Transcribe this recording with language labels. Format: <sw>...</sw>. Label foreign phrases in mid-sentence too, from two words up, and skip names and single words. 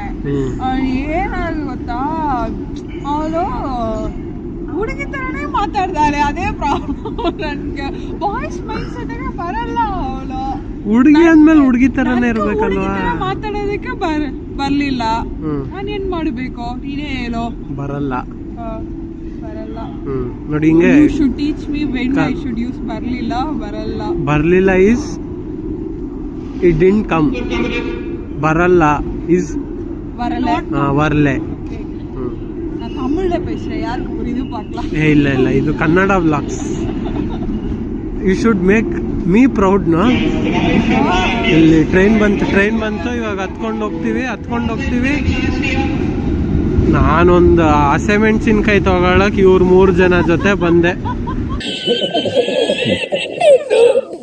<kn>ಏನಾದ್ರು ಗೊತ್ತಾ, ಅವಳು ಹುಡುಗಿ ತರನೇ ಮಾತಾಡ್ತಾಳೆ, ಅದೇ ಪ್ರಾಬ್ಲಮ್ ನನಗೆ.</kn> <en>boys mind</en> <kn>ಸೆಟ್ಗೆ ಬರಲ್ಲ ಅವಳು. ಹುಡುಗಿ ಅಂದ್ಮೇಲೆ ಹುಡುಗಿ ತರನೇ ಇರ್ಬೇಕಲ್ವಾ? ಮಾತಾಡೋದಕ್ಕೆ ಬರ್ಲಿಲ್ಲ, ನಾನೇನ್ ಮಾಡ್ಬೇಕು ನೀನೇ ಹೇಳೋ. ಬರಲ್ಲ ಬರಲ್ಲ. ನೋಡಿ ಹಿಂಗೆ</kn> <en>should teach me when I should use. ಬರಲಿಲ್ಲ is it didn't come. ಬರಲ್ಲ ಈಸ್ வரல.</en> <ta>நான் தமிழ்ல பேசுறேன், யாருக்கு புரியுது பார்க்கலாம்.</ta> <kn>ಇಲ್ಲ ಇದು ಕನ್ನಡ ವ್ಲಾಗ್ಸ್.</kn> <en>you should make me proud.</en> <kn>ಇಲ್ಲಿ ಟ್ರೈನ್ ಬಂತು, ಇವಾಗ ಹತ್ಕೊಂಡು ಹೋಗ್ತೀವಿ. ನಾನೊಂದು ಹಸಿಮೆಣಸಿನ್ಕಾಯಿ ತಗೊಳಕ್ 3 ಜನ ಜೊತೆ ಬಂದೆ.</kn>